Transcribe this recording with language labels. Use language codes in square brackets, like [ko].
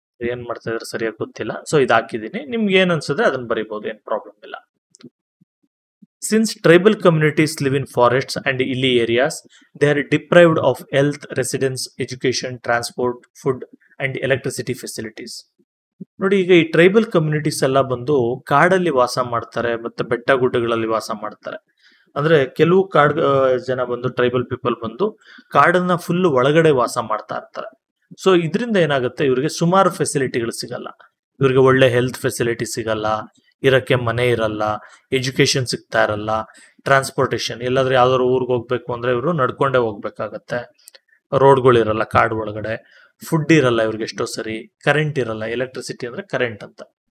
[kn] ಏನ್ ಮಾಡ್ತಾ ಇದ್ರೆ ಸರಿಯಾಗಿ ಗೊತ್ತಿಲ್ಲ. ಸೊ ಇದು ಹಾಕಿದೀನಿ, ನಿಮ್ಗೆ ಏನ್ ಅನ್ಸಿದ್ರೆ ಅದನ್ನ ಬರಿಬಹುದು, ಏನ್ ಪ್ರಾಬ್ಲಮ್ ಇಲ್ಲ. [en] Since tribal communities live in forests and hilly areas, they are deprived of health, residence, education, transport, food and electricity facilities. [kn] ನೋಡಿ, ಈಗ ಈ ಟ್ರೈಬಲ್ ಕಮ್ಯುನಿಟೀಸ್ ಎಲ್ಲ ಬಂದು ಕಾಡಲ್ಲಿ ವಾಸ ಮಾಡ್ತಾರೆ, ಮತ್ತೆ ಬೆಟ್ಟ ಗುಡ್ಡಗಳಲ್ಲಿ ವಾಸ ಮಾಡ್ತಾರೆ. ಅಂದ್ರೆ ಕೆಲವು ಜನ ಬಂದು ಟ್ರೈಬಲ್ ಪೀಪಲ್ ಬಂದು ಕಾಡನ್ನ ಫುಲ್ ಒಳಗಡೆ ವಾಸ ಮಾಡ್ತಾ ಇರ್ತಾರೆ. ಸೊ ಇದರಿಂದ ಏನಾಗುತ್ತೆ, ಇವರಿಗೆ ಸುಮಾರು ಫೆಸಿಲಿಟಿಗಳು ಸಿಗಲ್ಲ. ಇವರಿಗೆ ಒಳ್ಳೆ ಹೆಲ್ತ್ ಫೆಸಿಲಿಟಿ ಸಿಗಲ್ಲ, ಇರಕ್ಕೆ ಮನೆ ಇರಲ್ಲ, ಎಜುಕೇಶನ್ ಸಿಗ್ತಾ ಇರಲ್ಲ, ಟ್ರಾನ್ಸ್ಪೋರ್ಟೇಶನ್, ಎಲ್ಲಾದ್ರೂ ಯಾವ್ದಾದ್ರು ಊರಿಗೆ ಹೋಗ್ಬೇಕು ಅಂದ್ರೆ ಇವರು ನಡ್ಕೊಂಡೇ ಹೋಗ್ಬೇಕಾಗತ್ತೆ, ರೋಡ್ಗಳಿರಲ್ಲ ಕಾಡು ಒಳಗಡೆ, ಫುಡ್ ಇರಲ್ಲ ಇವ್ರಿಗೆ ಎಷ್ಟೋ ಸರಿ, ಕರೆಂಟ್ ಇರಲ್ಲ, ಎಲೆಕ್ಟ್ರಿಸಿಟಿ ಅಂದ್ರೆ ಕರೆಂಟ್ ಅಂತ.